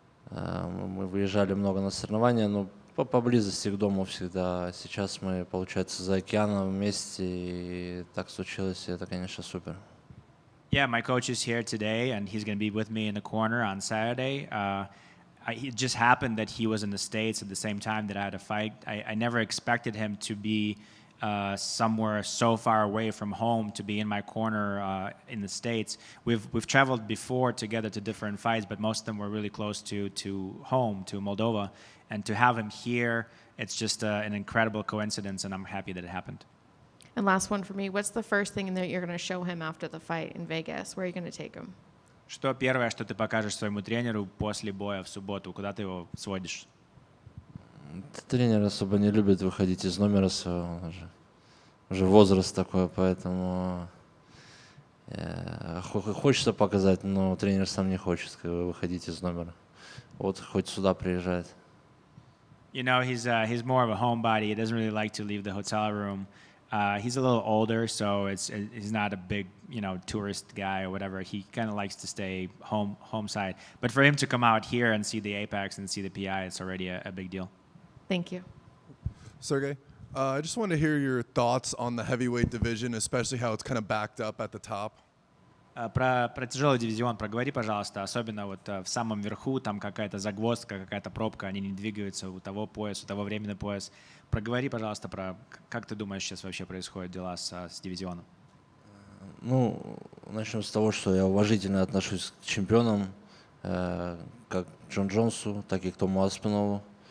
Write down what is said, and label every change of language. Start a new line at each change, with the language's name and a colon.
Russian: Мы выезжали много на соревнования, но поблизости к дому всегда. Сейчас мы, получается, за океаном вместе, и так случилось, и это, конечно, супер.
English: Yeah, my coach is here today, and he's going to be with me in the corner on Saturday. It just happened that he was in the States at the same time that I had a fight. I never expected him to be somewhere so far away from home to be in my corner in the States. We've traveled before together to different fights, but most of them were really close to home, to Moldova. And to have him here, it's just an incredible coincidence, and I'm happy that it happened. And last one for me, what's the first thing that you're going to show him after the fight in Vegas? Where are you going to take him?
Russian: Что первое, что ты покажешь своему тренеру после боя в субботу? Куда ты его сводишь? Тренер особо не любит выходить из номера своего, уже возраст такой, поэтому хочется показать, но тренер сам не хочет выходить из номера. Вот хоть сюда приезжает.
English: You know, he's more of a homebody. He doesn't really like to leave the hotel room. He's a little older, so he's not a big, you know, tourist guy or whatever. He kind of likes to stay home side. But for him to come out here and see the Apex and see the PI, it's already a big deal. Thank you. Sergey, I just wanted to hear your thoughts on the heavyweight division, especially how it's kind of backed up at the top.
Russian: Про тяжелый дивизион проговори, пожалуйста, особенно вот в самом верху, там какая-то загвоздка, какая-то пробка, они не двигаются, у того пояс, у того временный пояс. Проговори, пожалуйста, про как ты думаешь, сейчас вообще происходят дела с дивизионом? Ну, начнем с того, что я уважительно отношусь к чемпионам, как Джон Джонсу, так и к Тому Аспинову.